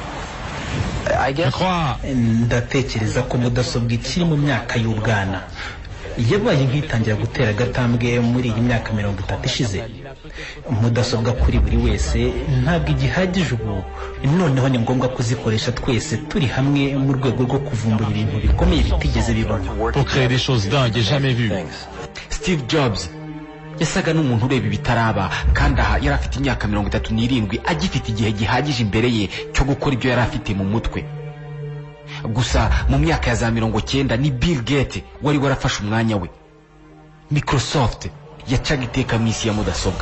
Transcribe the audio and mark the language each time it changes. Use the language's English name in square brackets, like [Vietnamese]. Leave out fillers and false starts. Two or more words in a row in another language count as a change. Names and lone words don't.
[Kinyarwanda] Ndatekereza ko mudasobwa ikiri mu myaka y'ubwana yabaye nk'itangira gutera agatambwe muri iyi myaka 30 ishize. Mudasobwa kuri buri wese ntabwo igihagije ubu, noneho ni ngombwa kuzikoresha twese turi hamwe mu rwego rwo kuvumbura ibintu bikomeye bitigeze bibona. [French] Pour créer des choses dingues et jamais vues. [Kinyarwanda] Steve Jobs yasaga n'umuntu ureba ibitaraba, kandi aha yari afite imyaka 37 agifite igihe gihagije imbere ye cyo gukora ibyo yari afite mu mutwe. Gusa mu myaka ya za 90 ni Bill Gates wari warafashe umwanya we. Microsoft yacaga iteka mu isi ya mudasobwa.